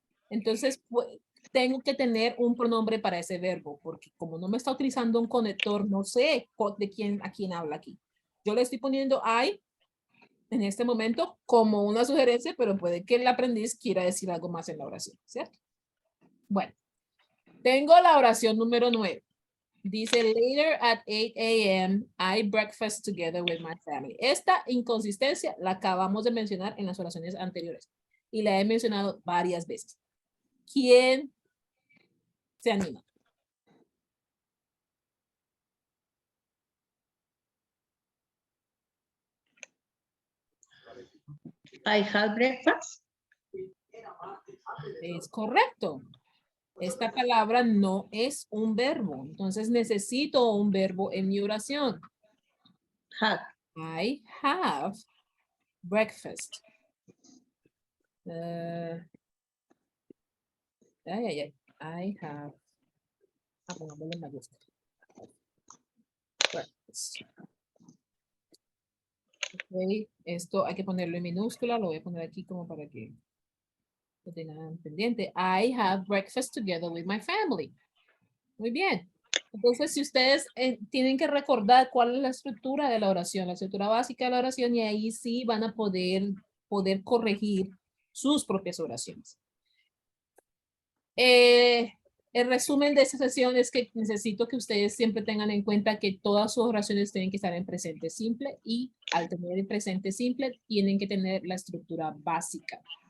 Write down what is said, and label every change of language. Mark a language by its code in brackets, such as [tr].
[es] Entonces, tengo que tener un pronombre para ese verbo, porque como no me está utilizando un conector, no sé a quién habla aquí. Yo le estoy poniendo I en este momento como una sugerencia, pero puede que el aprendiz quiera decir algo más en la oración, ¿cierto? Bueno, tengo la oración número 9. Dice, [en] later at 8 a.m. I breakfast together with my family. [es] Esta inconsistencia la acabamos de mencionar en las oraciones anteriores y la he mencionado varias veces. ¿Quién se anima? [en] I had breakfast. [es] Es correcto. Esta palabra no es un verbo, entonces necesito un verbo en mi oración. [en] Had. I have breakfast. I have. [es] Pongámoslo en mayúscula. Breakfast. Ok, esto hay que ponerlo en minúscula, lo voy a poner aquí como para que lo tengan pendiente. [en] I have breakfast together with my family. [es] Muy bien. Entonces, si ustedes tienen que recordar cuál es la estructura de la oración, la estructura básica de la oración, y ahí sí van a poder corregir sus propias oraciones. El resumen de esta sesión es que necesito que ustedes siempre tengan en cuenta que todas sus oraciones tienen que estar en presente simple y al tener el presente simple tienen que tener la estructura básica.